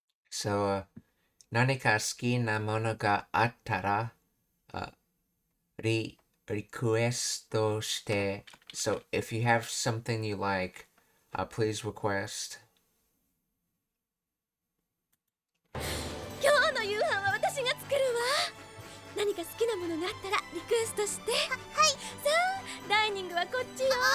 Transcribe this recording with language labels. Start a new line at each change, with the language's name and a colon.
Japanese: So, 何か好きなものがあったら、リクエストして。
English: So, if you have something you like, please request.
Japanese: 今日の夕飯は私が作るわ。何か好きなものがあったらリクエストして。はい。さあ、ダイニングはこっちよ。